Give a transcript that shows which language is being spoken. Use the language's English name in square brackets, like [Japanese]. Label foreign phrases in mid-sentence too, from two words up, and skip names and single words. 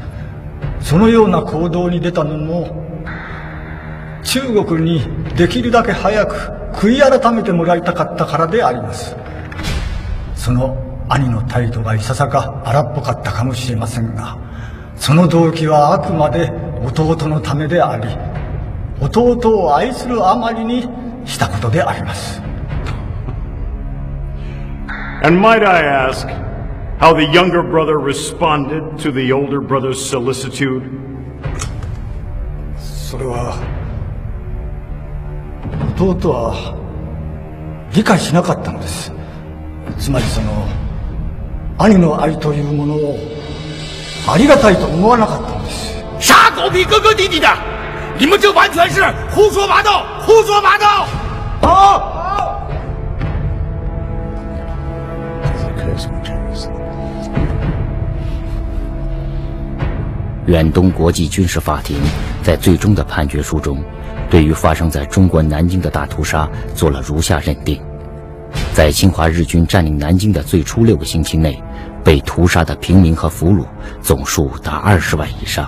[Japanese] そのような行動に出たのも中国にできるだけ早く悔い改めてもらいたかったからであります。その兄の態度がいささか荒っぽかったかもしれませんが、その動機はあくまで弟のためであり、弟を愛するあまりにしたことであります。 [English] And might I ask how the younger brother responded to the older brother's solicitude? [Japanese] それは弟は理解しなかったのです。つまりその兄の愛というものをありがたいと思わなかったのです。 [Chinese] 杀狗屁哥哥弟弟的，你们这完全是胡说八道，胡说八道！好。远东国际军事法庭在最终的判决书中，对于发生在中国南京的大屠杀做了如下认定：在侵华日军占领南京的最初6个星期内，被屠杀的平民和俘虏总数达20万以上。